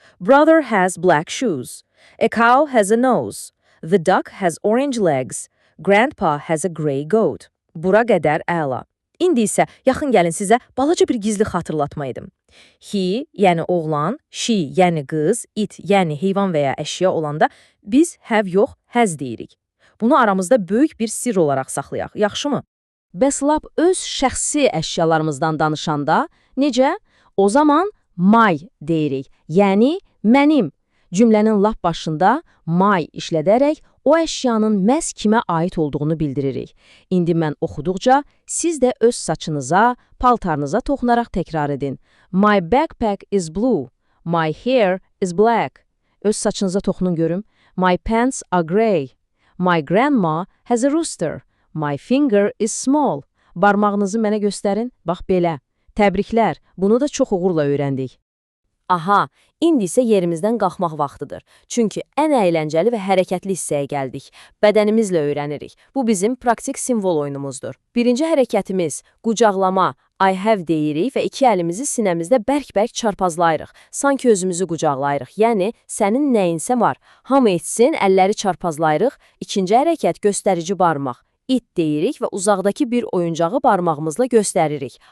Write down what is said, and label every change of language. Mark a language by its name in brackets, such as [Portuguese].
[English] Brother has black shoes. A cow has a nose. The duck has orange legs. Grandpa has a gray goat. [Azerbaijani] Bura qədər əla. İndi isə yaxın gəlin sizə balaca bir gizli xatırlatma edim. He, yəni oğlan, she, yəni qız, it, yəni heyvan və ya əşya olanda biz have yox, has deyirik. Bunu aramızda böyük bir sirr olaraq saxlayaq, yaxşımı? Bəs lap öz şəxsi əşyalarımızdan danışanda necə? O zaman my deyirik, yəni mənim. Cümlənin lap başında my işlədərək o əşyanın məhz kimə aid olduğunu bildiririk. İndi mən oxuduqca siz də öz saçınıza, paltarınıza toxunaraq təkrar edin. [English] My backpack is blue. My hair is black. [Azerbaijani] Öz saçınıza toxunun görüm. [English] My pants are gray. My grandma has a rooster. My finger is small. [Azerbaijani] Barmağınızı mənə göstərin. Bax belə. Təbriklər. Bunu da çox uğurla öyrəndik. Aha, indi isə yerimizdən qalxmaq vaxtıdır. Çünki ən əyləncəli və hərəkətli hissəyə gəldik. Bədənimizlə öyrənirik. Bu bizim praktik simvol oyunumuzdur. Birinci hərəkətimiz qucaqlama, I have deyirik və iki əlimizi sinəmizdə bərk-bərk çarpazlayırıq. Sanki özümüzü qucaqlayırıq. Yəni, sənin nəyinsə var. Hamı etsin, əlləri çarpazlayırıq. İkinci hərəkət göstərici barmaq. It deyirik və uzaqdakı bir oyuncağı barmağımızla göstəririk.